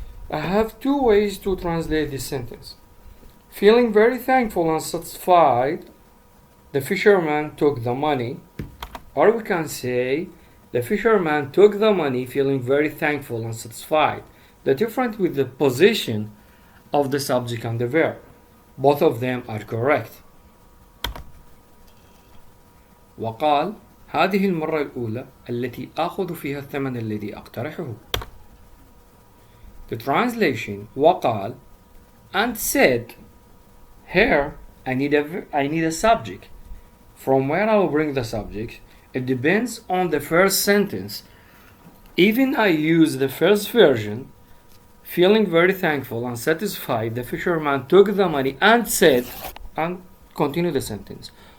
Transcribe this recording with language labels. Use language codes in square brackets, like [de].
[en] I have two ways to translate this sentence. Feeling very thankful and satisfied, the fisherman took the money. Or we can say, the fisherman took the money feeling very thankful and satisfied. The difference with the position of the subject and the verb. Both of them are correct. [ar] وقال هذه المرة الأولى التي آخذ فيها الثمن الذي أقترحه. [en] The translation وقال and said. Here I need a subject. From where I will bring the subject, it depends on the first sentence. Even I use the first version, feeling very thankful and satisfied, the fisherman took the money and said, and continue the sentence.